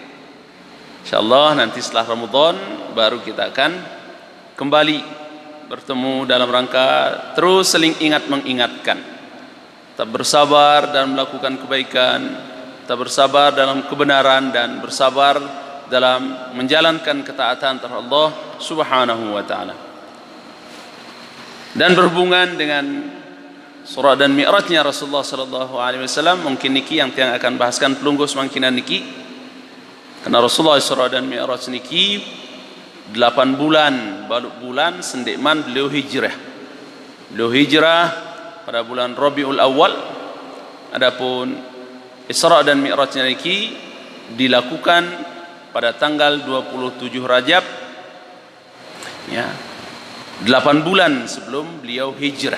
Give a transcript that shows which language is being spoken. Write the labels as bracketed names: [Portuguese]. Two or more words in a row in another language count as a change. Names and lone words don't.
[Indonesian] Insyaallah nanti setelah Ramadan baru kita akan kembali bertemu dalam rangka terus saling ingat mengingatkan, tetap bersabar dalam melakukan kebaikan, tetap bersabar dalam kebenaran, dan bersabar dalam menjalankan ketaatan terhadap Allah [Arabic] سبحانه وتعالى. [Indonesian] Dan berhubungan dengan Isra dan Mi'rajnya Rasulullah [Arabic] صلى الله عليه وسلم, [Indonesian] mungkin niki yang akan bahaskan [Sasak] pelungguh semangkinan niki. [Indonesian] Karena Rasulullah Isra dan Mi'raj niki 8 bulan baru bulan sendekman beliau hijrah. Beliau hijrah pada bulan Rabiul Awal. Adapun Isra dan Mi'rajnya niki dilakukan pada tanggal 27 Rajab, ya, 8 bulan sebelum beliau hijrah.